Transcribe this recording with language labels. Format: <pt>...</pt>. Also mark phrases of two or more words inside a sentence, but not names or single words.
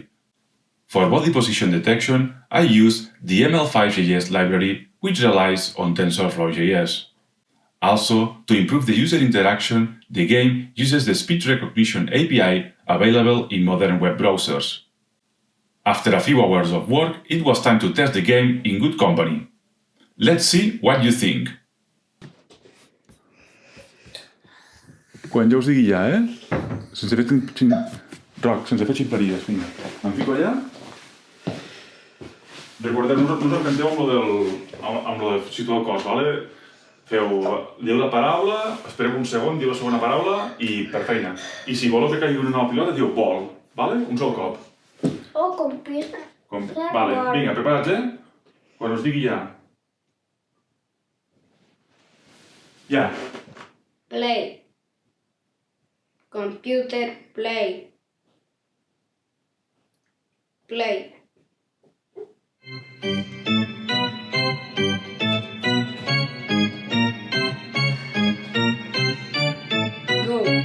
<en>For body position detection, I used the ML5.js library, which relies on TensorFlow.js. Also, to improve the user interaction, the game uses the speech recognition API available in modern web browsers. After a few hours of work, it was time to test the game in good company. Let's see what you think.</en> <ca>Quan ja us digui ja, Sense fer ximpleries, vinga. Em fico allà. Recordeu, no us encanteu amb lo de situar el cos, vale? Diu la paraula, espereu un segon, diu la segona paraula i per feina. I si voleu que caigui una nova pilota, diu vol, vale? Un sol cop. Computer. Vale, vinga, preparats, Quan us digui ja. Ja.</ca> <en>Play. Computer play. Play. Go.</en>